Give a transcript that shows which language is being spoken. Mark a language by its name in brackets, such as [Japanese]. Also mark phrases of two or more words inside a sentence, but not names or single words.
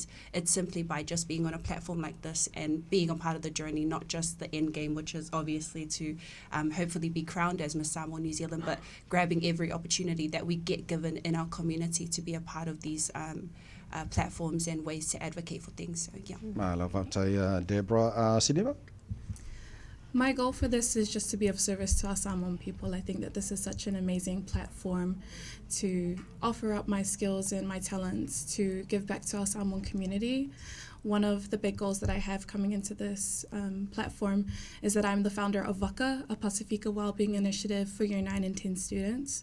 [English] It's simply by just being on a platform like this and being a part of the journey, not just the end game, which is obviously to hopefully be crowned as Miss Samoa New Zealand, but grabbing every opportunity that we get given in our community to be a part of these platforms and ways to advocate for things. So, yeah. [Samoan] Mahalo whaftai, Deborah. Sinima? [English] My goal for this is just to be of service to our Samoan people. I think that this is such an amazing platform to offer up my skills and my talents to give back to our Samoan community. One of the big goals that I have coming into this platform is that I'm the founder of WAKA, a Pasifika Wellbeing Initiative for Year 9 and 10 students.